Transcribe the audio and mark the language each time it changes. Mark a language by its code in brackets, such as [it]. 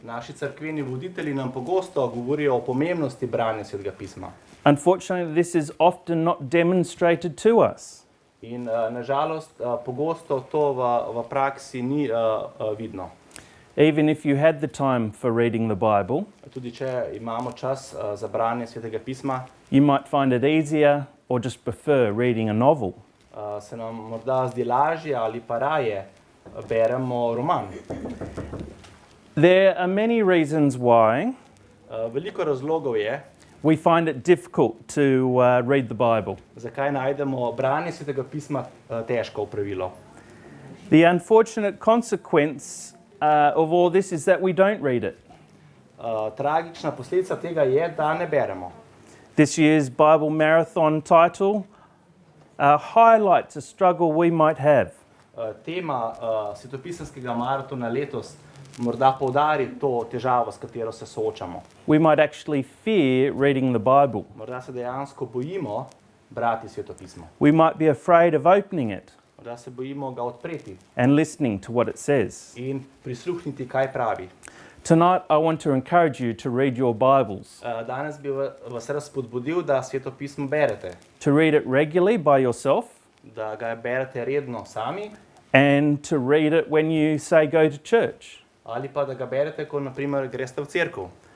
[sl] Naši cerkveni voditelji nam pogosto govorijo o pomembnosti branja Svetega pisma. [en] Unfortunately, this is often not demonstrated to us. [sl] In nažalost pogosto to v praksi ni vidno. [en] Even if you had the time for reading the Bible, [sl] Tudi če imamo čas za branje Svetega pisma, [en] you might find it easier or just prefer reading a novel. [sl] se nam morda zdi lažje ali pa raje beremo roman. [en] There are many reasons why [sl] Veliko razlogov je, [en] we find it difficult to read the Bible. [sl] zakaj najdemo branje Svetega pisma težko opravilo. [en] The unfortunate consequence of all this is that we don't read it. [sl] Tragična posledica tega je, da ne beremo. [en] This year's Bible Marathon title highlights a struggle we might have. [sl] Tema svetopisemskega maratona letos morda poudari to težavo, s katero se soočamo. [en] We might actually fear reading the Bible. [sl] Morda se dejansko bojimo brati Sveto pismo. [en] We might be afraid of opening it [sl] Morda se bojimo ga odpreti [en] and listening to what it says. [sl] in prisluhniti, kaj pravi. [en] Tonight, I want to encourage you to read your Bibles, [sl] Danes bi vas rad spodbudil, da Sveto pismo berete, [en] to read it regularly by yourself, [sl] da ga berete redno sami, [en] and to read it when you say go to church. [sl] ali pa da ga berete, ko naprimer greste v cerkev.